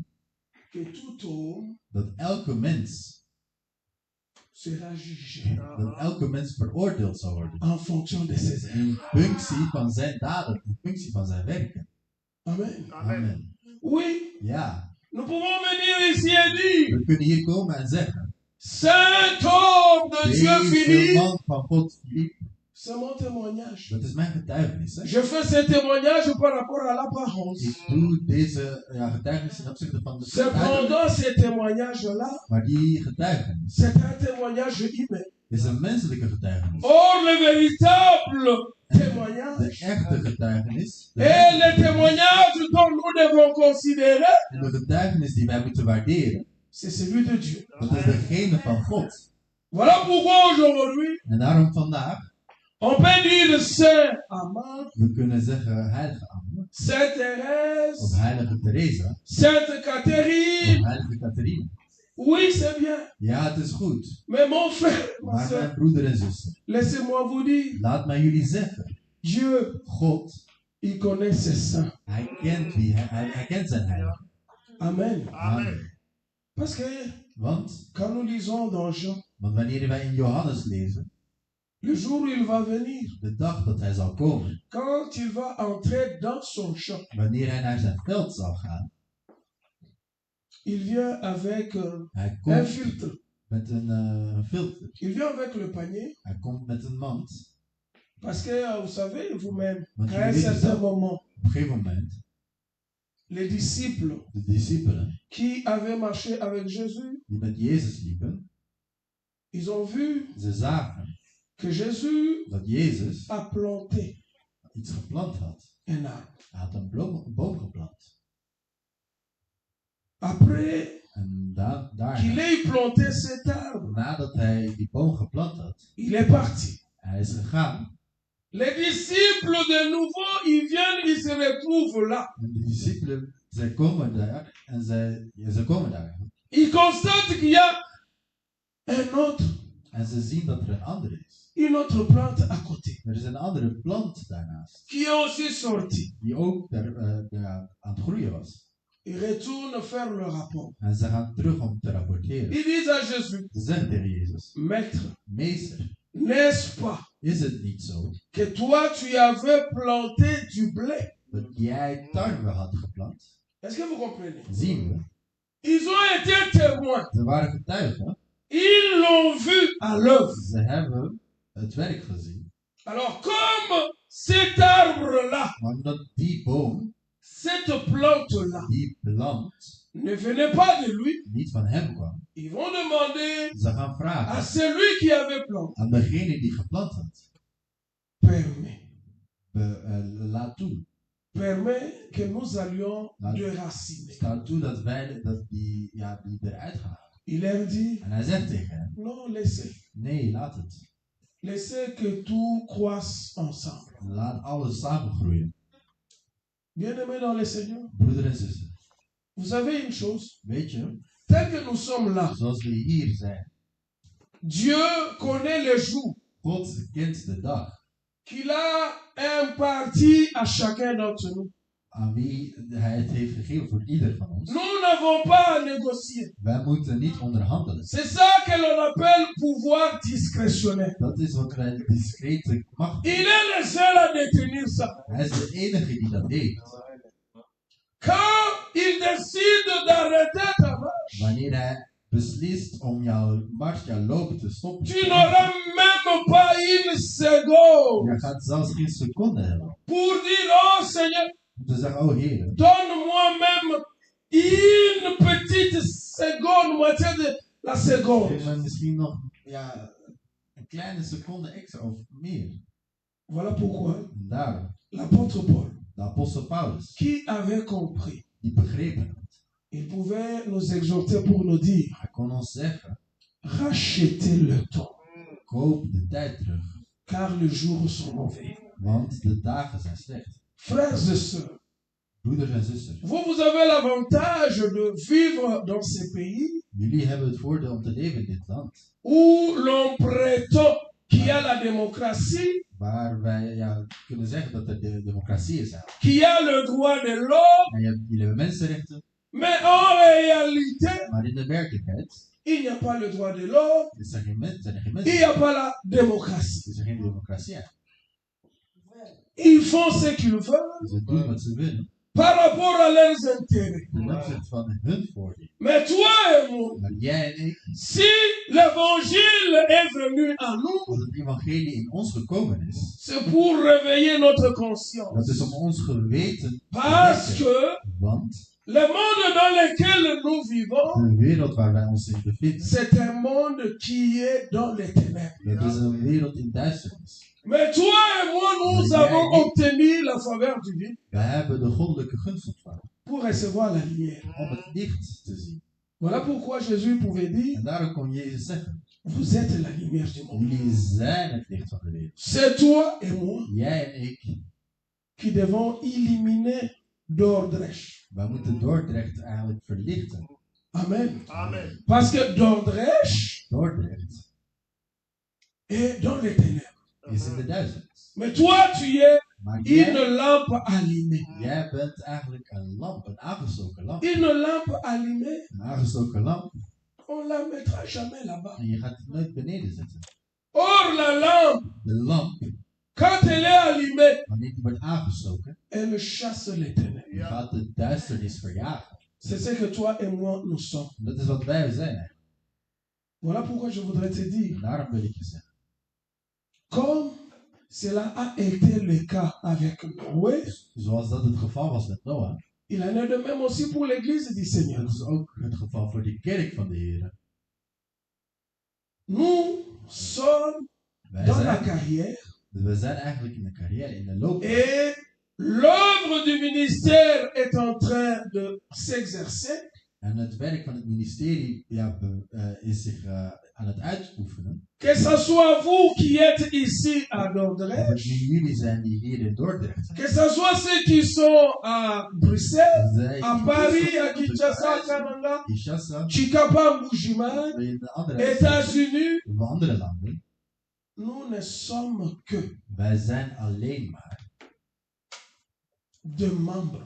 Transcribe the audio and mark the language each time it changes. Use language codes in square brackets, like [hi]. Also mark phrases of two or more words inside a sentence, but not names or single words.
[fr] que tout homme [nl] dat elke mens, [fr] sera jugé [nl] veroordeeld zal worden. [fr] en fonction de ses œuvres. [nl] In functie van zijn daden, in functie van zijn werken. [fr] Amen. [nl] Amen. [fr] Oui, [nl] Ja, [fr] nous pouvons venir ici et dire, [nl] we kunnen hier komen en zeggen, [fr] Saint homme de Dieu [nl] deze [fr] Philippe, [nl] man van God, [fr] Philippe, [nl] c'est mon témoignage. [fr] dat is mijn getuigenis. Hè? [nl] Je fais ce témoignage par rapport à la parole. [fr] Ik doe deze getuigenis in opzichte van de getuigenis. [nl] Cependant, ce témoignage-là, [fr] Maar die getuigenis [nl] c'est un témoignage humain. [fr] is een menselijke getuigenis. [nl] Or, le véritable [fr] De [nl] témoignage [fr] echte getuigenis, [nl] et le témoignage dont nous devons considérer, [fr] en de getuigenis die wij moeten waarderen, [nl] c'est celui de Dieu. [fr] dat is degene van God. [nl] Voilà pourquoi aujourd'hui, [fr] En daarom vandaag, [nl] on peut dire Saint Amand, [fr] we kunnen zeggen heilige Anne, [nl] Sainte [fr] of [nl] Thérèse, [fr] heilige Teresa, [nl] Sainte [fr] of [nl] Catherine. [fr] heilige Catharine. [nl] Oui, c'est bien. [fr] Ja, het is goed. [nl] Mais mon frère, ma [fr] Maar [nl] soeur, [fr] mijn broeder en zuster, [nl] laissez-moi vous dire, [fr] laat mij jullie zeggen, [nl] Dieu, [fr] God, [nl] il connaît ses saints. [fr] hij kent hij kent zijn heiligen. [nl] Amen. [fr] Amen. [nl] Parce que [fr] Want [nl] quand nous lisons dans Jean, [fr] wanneer wij in Johannes lezen, [nl] le jour où il va venir, [fr] de dag dat hij zal komen, [nl] quand il va entrer dans son champ, [fr] wanneer hij naar zijn veld zal gaan, [nl] il vient avec [fr] hij [nl] un [fr] komt [nl] filtre. [fr] met een filter. [nl] Il vient avec le panier. [fr] Hij komt met een mand. [nl] Parce que vous savez vous-même, [fr] Want [nl] qu'à un [fr] jullie weten [nl] certain [fr] zelf, [nl] moment, [fr] op een gegeven moment, [nl] les disciples [fr] de discipelen, [nl] qui avaient marché avec Jésus, [fr] die met Jezus liepen, [nl] ils ont vu [fr] ze zagen [nl] que Jésus [fr] dat Jezus [nl] a planté [fr] iets geplant had. [nl] un arbre. [fr] Hij had een boom geplant. [nl] Après [fr] En [nl] qu'il [fr] daarna, [nl] ait planté cet arbre, [fr] nadat hij die boom geplant had, [nl] il est parti. [fr] hij is gegaan. [nl] Les disciples de nouveau, ils viennent, ils se retrouvent là. [fr] En de discipelen, zij komen daar en ze komen daar. [nl] Ils constatent qu'il y a un autre, [fr] En ze zien dat er een andere is. [nl] une autre plante à côté, [fr] Er is een andere plant daarnaast, [nl] qui est aussi sortie. [fr] die ook daar aan het groeien was. [nl] Ils retournent faire le rapport. [fr] En ze gaan terug om te rapporteren. [nl] Ils disent à Jésus, [fr] Ze zeggen tegen Jezus, [nl] Maître, [fr] meester, [nl] n'est-ce pas [fr] is het niet zo [nl] que toi tu avais planté du blé? [fr] dat jij tarwe had geplant? [nl] Est-ce que vous comprenez? [fr] Zien we. [nl] Ils ont été témoins. [fr] Ze waren getuigen. [nl] Ils l'ont vu à l'œuvre. [fr] Ze hebben het werk gezien. [nl] Alors comme cet arbre-là, [fr] Maar omdat die boom, [nl] cette plante-là, [fr] die plant, [nl] ne venait pas de lui, [fr] niet van hem kwam, [nl] ils vont demander [fr] ze gaan [nl] à [fr] vragen [nl] celui qui avait planté, [fr] aan degene die geplant had. [nl] permet, [fr] Laat toe. [nl] permet que nous allions [fr] Nou, [nl] déraciner. [fr] Staat toe dat wij die eruit gaan halen. [nl] Il leur dit, [fr] En hij zegt tegen hem, [nl] non, laissez. [fr] nee, laat het. [nl] Laissez que tout croisse ensemble. [fr] Laat alles samen groeien. [nl] Bien-aimés dans le Seigneur, [fr] Broeder en zuster, [nl] vous savez une chose, [fr] weet je, [nl] tel que nous sommes là, [fr] zoals we hier zijn, [nl] Dieu connaît le jour [fr] God kent de dag [nl] qu'il a imparti à chacun d'entre nous. [fr] aan wie hij het heeft gegeven voor ieder van ons. [nl] Nous n'avons pas à négocier. [fr] Wij moeten niet onderhandelen. [nl] C'est ça que l'on appelle pouvoir discrétionnaire. [fr] Dat is wat wij discrete macht. [nl] Il est le seul à détenir ça. [fr] Hij is de enige die dat heeft. [nl] Quand il décide d'arrêter ta marche, [fr] Wanneer hij beslist om jouw mars, jouw lopen te stoppen, [nl] tu n'auras même pas une seconde [fr] je gaat zelfs geen seconde hebben. [nl] pour dire, oh Seigneur, [fr] Om te zeggen, oh Heer, [nl] donne-moi même une petite seconde, moitié de la seconde. [fr] geef mij misschien nog een kleine seconde extra of meer. [nl] Voilà pourquoi [fr] En daarom, [nl] l'apôtre Paul, [fr] de apostel Paulus, [nl] qui avait compris, [fr] die begrepen had. [nl] il pouvait nous exhorter pour nous dire, [fr] Hij kon ons zeggen, [nl] rachetez le temps, [fr] koop de tijd terug, [nl] car les jours sont mauvais. [fr] want de dagen zijn slecht. [nl] Frères et sœurs, [fr] Broeders en zusters, [nl] vous avez l'avantage de vivre dans ces pays [fr] jullie hebben het voordeel om te leven in dit land, [nl] où l'on prétend qu'il y a la démocratie, [fr] waar wij kunnen zeggen dat er de democratie is. [nl] qu'il y a le droit de l'homme, [fr] En jullie hebben mensenrechten, [nl] mais en réalité, [fr] maar in de werkelijkheid [nl] il n'y a pas le droit de l'homme, [fr] zijn er geen [nl] il n'y [fr] mensen. [nl] a pas la démocratie. [fr] Is er geen democratie. [nl] Ils font ce qu'ils veulent [fr] Ze doen wat ze willen, [nl] par rapport à leurs intérêts. [fr] ten opzichte van hun voordeel. [nl] Mais toi et moi, [fr] Maar jij en ik, [nl] si l'évangile est venu à nous, [fr] als het evangelie in ons gekomen is, [nl] c'est pour réveiller notre conscience. [fr] dat is om ons geweten te [nl] Parce [fr] wekken. [nl] que [fr] Want [nl] le monde dans lequel nous vivons, [fr] de wereld waar wij ons in bevinden, [nl] c'est un monde qui est dans les ténèbres. [fr] dat is een wereld in duisternis. [nl] Mais toi et moi, nous avons obtenu la faveur divine [fr] We hebben de goddelijke gunst ontvangen [nl] pour recevoir la lumière. [fr] om het licht te zien. [nl] Voilà pourquoi Jésus pouvait dire, [fr] En daarom kon Jezus zeggen, [nl] vous êtes la lumière du monde. [fr] jullie zijn het licht van de wereld. [nl] C'est toi et moi [fr] Jij en ik, [nl] qui devons éliminer Dordrecht. [fr] wij moeten Dordrecht eigenlijk verlichten. [nl] Amen. [fr] Amen. [nl] Parce que Dordrecht [fr] Dordrecht [nl] est dans les ténèbres. [fr] is in de duisternis. [nl] Mais toi, tu es [fr] Maar jij [nl] une lampe allumée. [fr] bent eigenlijk een lamp, een aangestoken lamp. [nl] Une lampe allumée, [fr] Een aangestoken lamp [nl] on la mettra jamais là-bas. [fr] en je gaat het nooit beneden zetten. [nl] Or, la lampe, [fr] De lamp, [nl] quand elle est allumée, [fr] wanneer die wordt aangestoken, [nl] elle chasse les ténèbres. [fr] die gaat de duisternis verjagen. [nl] C'est ce que toi et moi nous sommes. [fr] En dat is wat wij zijn eigenlijk. [nl] Voilà pourquoi je voudrais te dire, [fr] En daarom wil ik je zeggen, [nl] comme cela a été le cas avec Noé, [fr] zoals dat het geval was met Noah, [nl] Il en est de même aussi pour l'église du Seigneur. [fr] Dat is ook het geval voor de kerk van de Heer. [nl] Nous sommes [fr] Wij [nl] dans la [fr] zijn, [nl] carrière [fr] we zijn eigenlijk in de carrière, in de loopbaan. [nl] et l'œuvre du ministère est en train de s'exercer. [fr] En het werk van het ministerie is zich aan het uitoefenen. [nl] Que ce soit vous qui êtes ici à [fr] Of het [nl] Dordrecht, [fr] nu jullie zijn die hier in Dordrecht zijn. [nl] que ce soit ceux qui sont à Bruxelles, [fr] Zij [nl] à [fr] die [nl] Paris, [fr] hier [nl] à Kinshasa, à Kananga, [fr] Kinshasa, [nl] Chikapa, Mbujiman, in de andere, [fr] États-Unis, [nl] in andere landen. [fr] nous ne sommes que [nl] Wij zijn alleen maar. [fr] des membres.